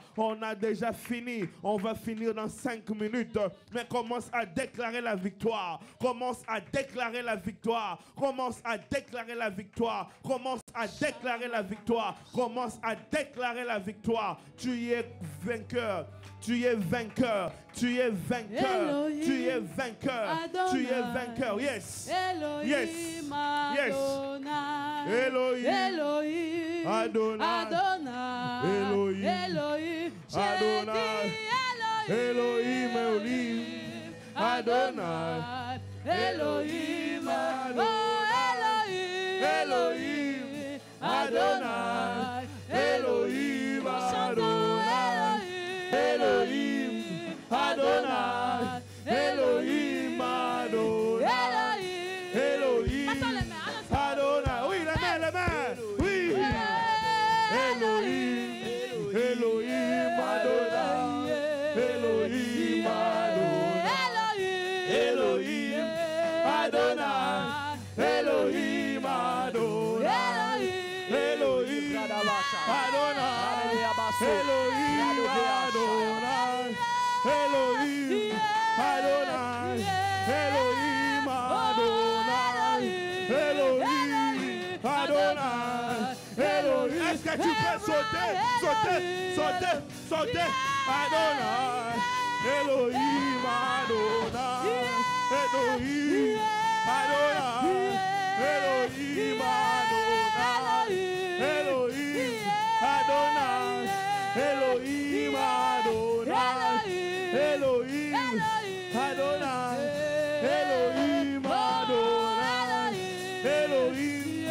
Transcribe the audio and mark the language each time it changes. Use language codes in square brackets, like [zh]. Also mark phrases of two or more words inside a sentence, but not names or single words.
[fr] On a déjà fini, on va finir dans 5 minutes, mais commence à déclarer la victoire, commence à déclarer la victoire, commence à déclarer la victoire, commence à déclarer la victoire, commence à déclarer la victoire. Tu es vainqueur. Tu es vainqueur, tu es vainqueur, Elohim, tu es vainqueur, Adonai, tu es vainqueur. Yes, Elohim, [en] yes, yes. [fr] Adonai, Elohim, Elohim, Adonai, Adonai, Elohim, Elohim, j'ai Adonai, dit Elohim, Elohim, Adonai, Elohim, Adonai, oh Elohim, Adonai, Elohim, Adonai, Elohim, Adonai, Elohim, Adonai, Elohim, Adonai. Oui, les mains, oui. Elohim, Elohim, Adonai, Elohim, Adonai, Elohim, Adonai, Elohim, Adonai, Elohim, Adonai, Elohim, Adonai, Elohim, Adonai, Elohim, Adonai, Elohim, Adonai, Elohim. Est-ce que tu peux sauter, sauter, sauter, sauter? Adonai, Elohim, Adonai, Elohim, Adonai, Elohim, Adonai, Elohim, Adonai, Elohim, Adonai, Elohim, Adonai, Elohim, Adonai, Elohim,